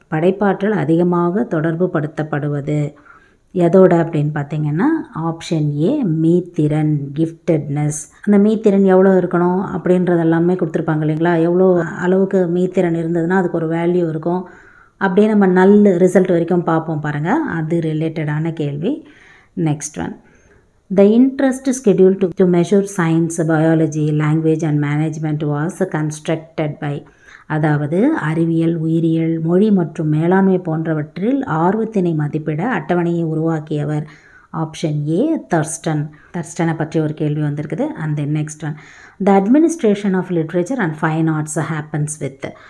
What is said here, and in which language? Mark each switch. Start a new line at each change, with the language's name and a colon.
Tamil: படைப்பாற்றல் அதிகமாக தொடர்பு படுத்தப்படுவது எதோட அப்படின்னு பார்த்தீங்கன்னா ஆப்ஷன் ஏ, மீத்திறன், கிஃப்டட்னஸ். அந்த மீத்திறன் எவ்வளோ இருக்கணும் அப்படின்றது எல்லாமே கொடுத்துருப்பாங்க இல்லைங்களா. எவ்வளோ அளவுக்கு மீத்திறன் இருந்ததுன்னா அதுக்கு ஒரு வேல்யூ இருக்கும். அப்படியே நம்ம நல்ல ரிசல்ட் வரைக்கும் பார்ப்போம் பாருங்கள். அது ரிலேட்டடான கேள்வி.
English: Next one, the interest schedule to measure science, biology, language and management was constructed by.
Tamil: அதாவது அறிவியல், உயிரியல், மொழி மற்றும் மேலாண்மை போன்றவற்றில் ஆர்வத்தினை மதிப்பிட அட்டவணையை உருவாக்கியவர். Option A, Thurstone. தர்ஸ்டனை பற்றி ஒரு கேள்வி வந்திருக்குது.
English: And then next one, the administration of literature and fine arts happens with.